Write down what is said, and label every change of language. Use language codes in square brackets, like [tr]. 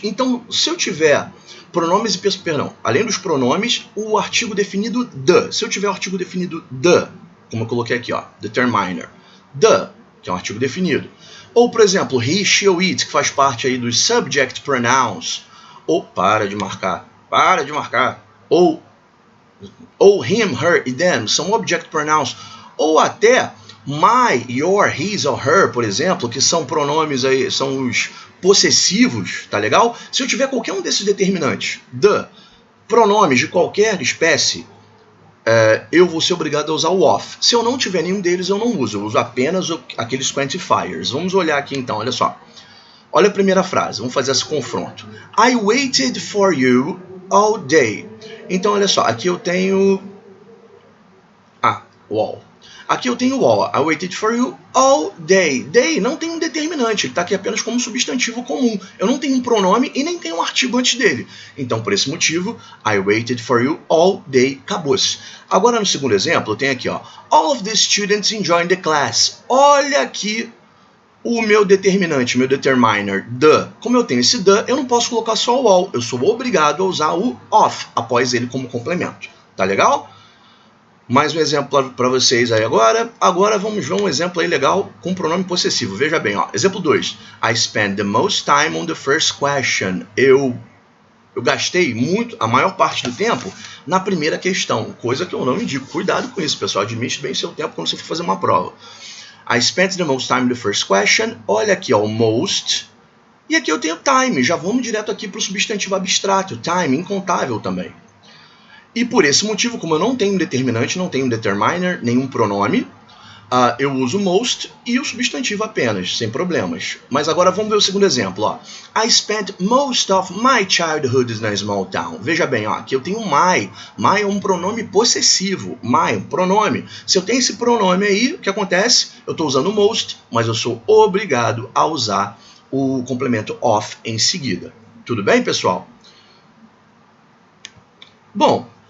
[pt] Então, se eu tiver pronomes e perdão, além dos pronomes, o artigo definido the. Se eu tiver o artigo definido the, como eu coloquei aqui, ó, determiner, the, que é um artigo definido. Ou, por exemplo, he, she ou it, que faz parte aí dos subject pronouns. Ou, para de marcar. Ou him, her e them são object pronouns. Ou até my, your, his ou her, por exemplo, que são pronomes aí, são os possessivos, tá legal? Se eu tiver qualquer um desses determinantes, the, pronomes de qualquer espécie, eu vou ser obrigado a usar o off. Se eu não tiver nenhum deles, eu não uso. Eu uso apenas aqueles quantifiers. Vamos olhar aqui então, olha só. Olha a primeira frase, vamos fazer esse confronto. [en] I waited for you all day. [pt] Então, olha só, aqui eu tenho... [en] all. [pt] Aqui eu tenho all. [en] I waited for you all day. [pt] Day não tem um determinante, ele está aqui apenas como substantivo comum. Eu não tenho um pronome e nem tenho um artigo antes dele. Então, por esse motivo, [en] I waited for you all day, [pt] acabou-se. Agora, no segundo exemplo, eu tenho aqui, ó, [en] all of the students enjoying the class. [pt] Olha aqui o meu determinante, meu determiner, the. Como eu tenho esse the, eu não posso colocar só o all. Eu sou obrigado a usar o off após ele como complemento. Tá legal? Mais um exemplo para vocês aí agora. Agora vamos ver um exemplo aí legal com pronome possessivo. Veja bem, ó. Exemplo 2. [en] I spent the most time on the first question. [pt] Eu gastei muito, a maior parte do tempo, na primeira questão. Coisa que eu não indico. Cuidado com isso, pessoal. Administre bem seu tempo quando você for fazer uma prova. [en] I spent the most time on the first question. [pt] Olha aqui, ó, most. E aqui eu tenho time. Já vamos direto aqui para o substantivo abstrato. Time, incontável também. E por esse motivo, como eu não tenho um determinante, não tenho um determiner, nenhum pronome, eu uso most e o substantivo apenas, sem problemas. Mas agora vamos ver o segundo exemplo. Ó. [en] I spent most of my childhood in a small town. [pt] Veja bem, ó, aqui eu tenho my. My é um pronome possessivo. My, um pronome. Se eu tenho esse pronome aí, o que acontece? Eu estou usando most, mas eu sou obrigado a usar o complemento of em seguida. Tudo bem, pessoal? Bom,